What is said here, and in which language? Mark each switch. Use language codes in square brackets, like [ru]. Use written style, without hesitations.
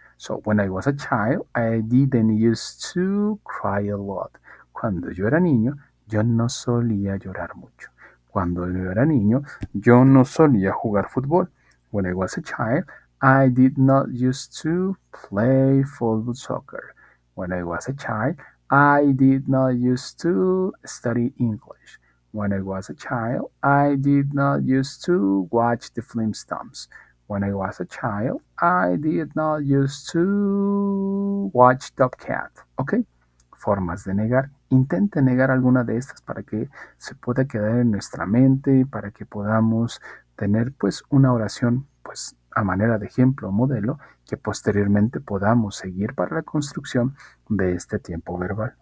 [en] So, when I was a child, I didn't used to cry a lot. [es] Cuando yo era niño, yo no solía llorar mucho. Cuando yo era niño, yo no solía jugar fútbol. [en] When I was a child, I did not used to play football soccer. When I was a child, I did not used to study English. When I was a child, I did not used to watch the Flintstones. When I was a child, I did not used to watch Top Cat. [es] ¿Ok? Formas de negar. Intente negar alguna de estas para que se pueda quedar en nuestra mente, para que podamos tener pues una oración pues a manera de ejemplo o modelo que posteriormente podamos seguir para la construcción de este tiempo verbal.